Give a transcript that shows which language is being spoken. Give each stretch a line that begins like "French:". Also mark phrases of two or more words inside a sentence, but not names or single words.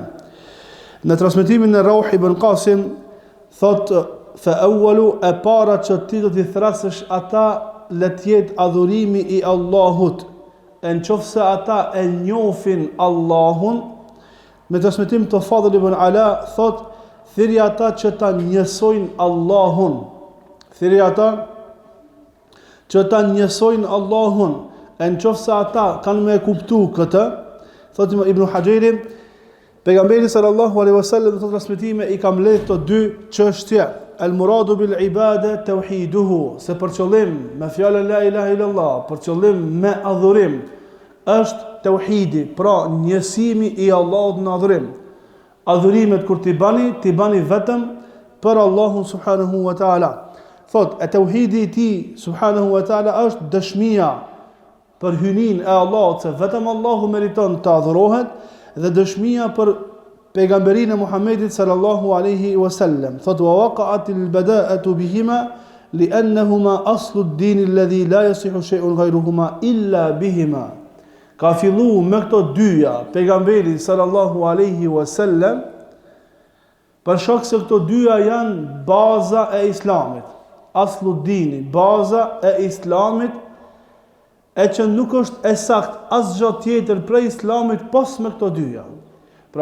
Albanian: Në transmetimin e Rauh ibn Qasim thot
Arabic: فأولُ
Albanian: e para që ti do t'i thrasësh ata le të jetë adhurimi I Allahut e nëse ata e njohin Allahun me transmetim të Fadl ibn Ala thot thirrja ata që ta njësojnë Allahun e nëse ata kanë me kuptu këtë thot Ibn Hajeri pejgamberi
Arabic: صلى الله عليه وسلم
Albanian: në transmetime I ka mbledh të 2 çështje
Arabic: المراد بالعبادة توحيده
Albanian: se për qëllim me fjalën
Arabic: لا إله إلا الله
Albanian: për qëllim me adhurim është tauhidi pra njësimi I Allahut në adhurim adhurimet kur ti bani vetëm për Allahun
Arabic: سبحانه وتعالى
Albanian: thot e tauhidi I ti
Arabic: سبحانه وتعالى
Albanian: është dëshmia për hynin e Allahut se vetëm Allahu meriton të adhurohet dhe dëshmia për pejgamberinë e Muhamedit
Arabic: صلى الله عليه وسلم thot ووقعت البداءة بهما لأنهما أصل الدين الذي لا يصح شيء غيرهما إلا بهما
Albanian: ka fillu me këto dyja pejgamberi
Arabic: صلى الله عليه وسلم
Albanian: për shkak se këto dyja janë baza e islamit
Arabic: أصل الدين
Albanian: baza e islamit e që nuk është e sakt asgjë tjetër prej islamit pos me këto dyja.